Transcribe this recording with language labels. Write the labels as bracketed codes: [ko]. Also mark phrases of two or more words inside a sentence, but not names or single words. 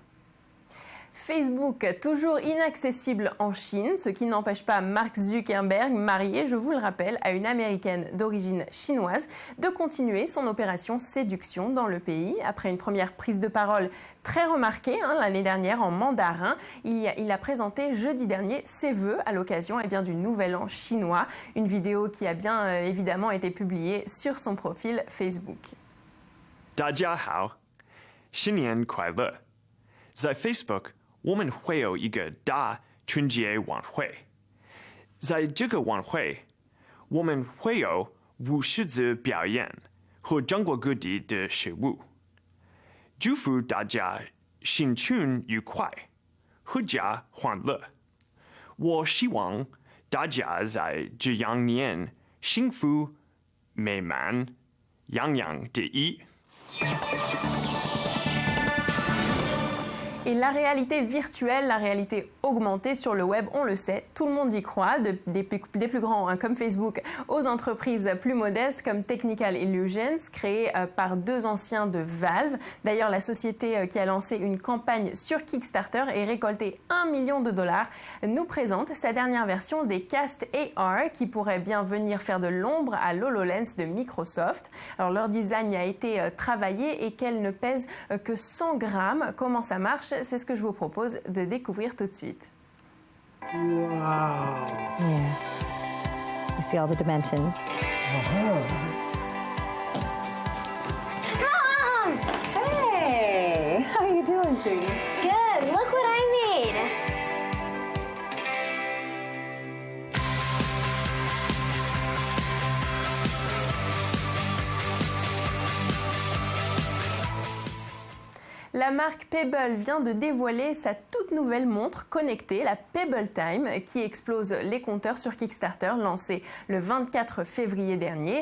[fr] Facebook, toujours inaccessible en Chine, ce qui n'empêche pas Mark Zuckerberg, marié, je vous le rappelle, à une américaine d'origine chinoise, de continuer son opération séduction dans le pays. Après une première prise de parole très remarquée l'année dernière en mandarin, il a présenté jeudi dernier ses vœux à l'occasion du Nouvel An chinois. Une vidéo qui a bien évidemment été publiée sur son profil Facebook. [zh] 大家好，新年快乐！在 Facebook 我们会有一个大春节晚会，在这个晚会，我们会有50次表演和中国各地的食物。祝福大家新春愉快，阖家欢乐。我希望大家在这羊年幸福美满，样样第一。 [fr] Et la réalité virtuelle, la réalité augmentée sur le web, on le sait, tout le monde y croit, des plus grands comme Facebook aux entreprises plus modestes comme Technical Illusions, créées par 2 anciens de Valve. D'ailleurs, la société qui a lancé une campagne sur Kickstarter et récolté $1 million, nous présente sa dernière version des Cast AR qui pourrait bien venir faire de l'ombre à l'HoloLens de Microsoft. Alors, leur design a été travaillé et qu'elle ne pèse que 100 grammes. Comment ça marche ? C'est ce que je vous propose de découvrir tout de suite. [en] Wow. Yeah. You see all the dimensions. Mom! Hey! How you doing, sweetie? Good. Look what I made. [fr] La marque Pebble vient de dévoiler sa toute nouvelle montre connectée, la Pebble Time, qui explose les compteurs sur Kickstarter, lancée le 24 février dernier.